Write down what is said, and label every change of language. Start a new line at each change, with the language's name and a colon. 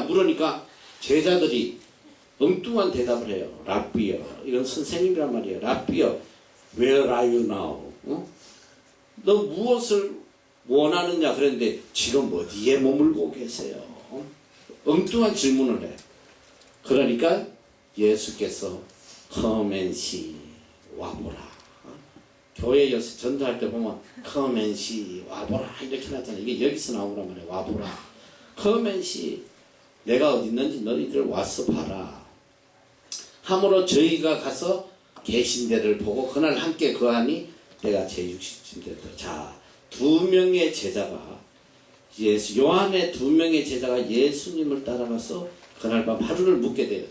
Korean: 물으니까 제자들이 엉뚱한 대답을 해요. 라비여. 이건 선생님이란 말이에요. 라비여.
English: Where are you now?
Korean: 너 무엇을 원하느냐? 그랬는데 지금 어디에 머물고 계세요? 엉뚱한 질문을 해. 그러니까 예수께서
English: Come and see.
Korean: 와보라. 교회 요새 전도할 때 보면
English: Come and see.
Korean: 와보라. 이렇게 나잖아요. 이게 여기서 나오란 말이에요. 와보라.
English: Come and see.
Korean: 내가 어디 있는지 너희들 와서 봐라. 함으로 저희가 가서 계신 데를 보고 그날 함께 거하니 내가 제60쯤 자, 두 명의 제자가 요한의 두 명의 제자가 예수님을 따라가서 그날 밤 하루를 묵게 돼요.